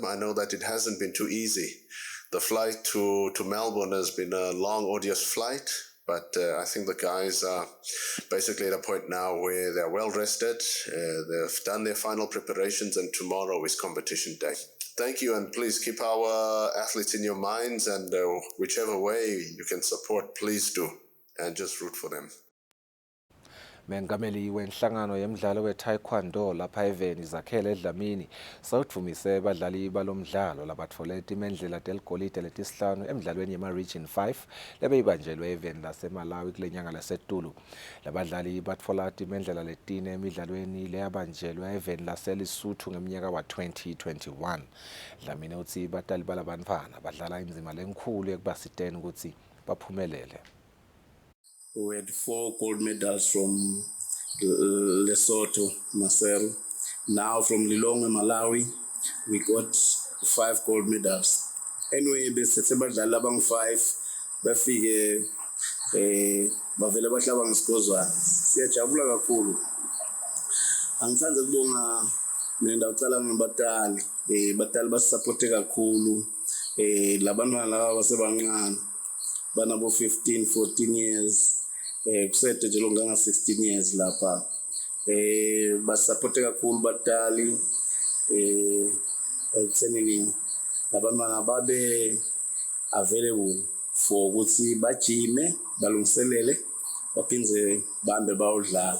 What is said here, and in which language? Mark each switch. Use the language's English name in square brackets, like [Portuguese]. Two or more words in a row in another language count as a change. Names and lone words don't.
[English] I know that it hasn't been too easy. The flight to Melbourne has been a long, arduous flight, but I think the guys are basically at a point now where they're well rested, they've done their final preparations, and tomorrow is competition day. Thank you, and please keep our athletes in your minds, and whichever way you can support, please do, and just root for them. [Swati] Mengameli wenhlangano yemidlalo we-taekwondo lapha eVeni Zakhele Dlamini sawutfumise badlali balomdlalo labatfole imendlela deligolide letisihlanu emidlalweni yema-Region 5 lebeyibanjelwe eVeni laseMalawi kule nyanga laseTulu. Labadlali batfola imendlela letine emidlalweni leyabanjelwe eVeni laseLesotho ngeminyaka wa-2021. Dlamini uthi batali balabantfana badlala indzima lenkhulu ekubasiteni ukuthi baphumelele. [English] We had 4 gold medals from Lesotho, Maseru. Now from Lilongwe, Malawi, we got 5 gold medals. Anyway, [Swati] bese badlali abang 5 bafike bavele bahlaba ngeskozwana. Siyajabula kakhulu. Angithanda ukubonga mina ucala ngabatali, batali basupporte kakhulu. Labantwana laba basebancane banabo 15, 14 years. Kusete nje longanga 16 years lapha basupporte kakhulu batali ekuthenini labantwana babe [English] available for [Swati] ukuthi bajime balungiselele baphindze bahambe bayodlala.